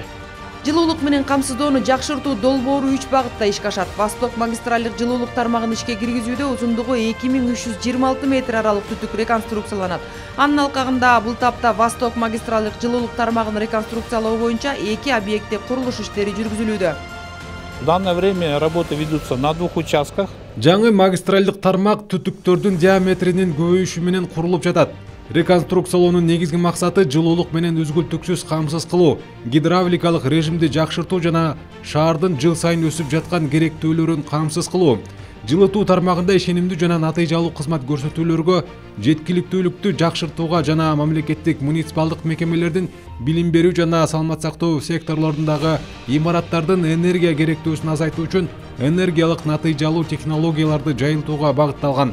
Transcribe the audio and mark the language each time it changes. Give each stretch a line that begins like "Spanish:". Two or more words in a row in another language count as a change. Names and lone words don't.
Kyrgyz: Жылуулук менен камсыздоону жакшыртуу долбоору 3 багытта ишке ашат. Восток магистралдык жылуулук тармагын ишке киргизүүдө узундугу 2326 метр аралык түтүк реконструкцияланат. Анын алкагында бул тапта Восток магистралдык жылуулук тармагын реконструкциялоо боюнча 2 объектте курулуш иштери жүргүзүлүүдө.
Russian: В данное время работы ведутся на 2 участках.
Kyrgyz: Жаңы магистралдык тармак түтүктөрдүн диаметринин көбөйүшү менен курулуп жатат. Реконструкциялоонун негизги максаты жылуулук менен үзгүлтүксүз камсыз кылуу, гидравликалык режимди жакшыртуу жана шаардын жыл сайын өсүп жаткан керектүүлөрүн камсыз кылуу. Жылытуу тармагында ишенимдүү жана натыйжалуу кызмат көрсөтүүлөргө, жеткиликтүүлүктү жакшыртууга жана мамлекеттик муниципалдык мекемелердин билим берүү жана саламат сактоо секторлорундагы имараттардын энергия керектүүсүн азайтуу үчүн энергиялык натыйжалуу технологияларды жайылтууга багытталган.